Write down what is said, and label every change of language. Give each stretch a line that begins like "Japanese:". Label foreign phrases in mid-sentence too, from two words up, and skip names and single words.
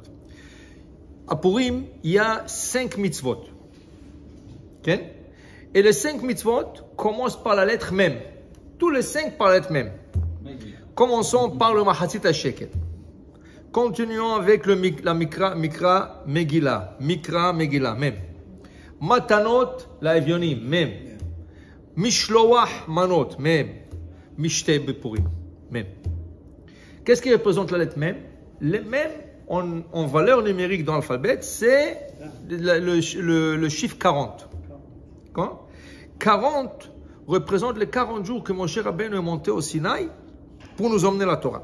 French: À Purim, il y a 5 mitzvot. Okay? Et les 5 mitzvot commencent par la lettre Mem. Tous les 5 par la lettre Mem. Commençons par le
Hebrew: מחצית השקל.
French: Continuons avec la
Hebrew: מקרא מגילה. מקרא מגילה, מם. מתנות לאביונים, מם. משלוח מנות, מם. משתה בפורים, מם.
French: Qu'est-ce qui représente la lettre Mem? Le Mem, en valeur numérique dans l'alphabet, c'est le chiffre 40. Quand 40 représente les 40 jours que Moshe Rabbeinu est monté au Sinaï pour nous emmener la Torah.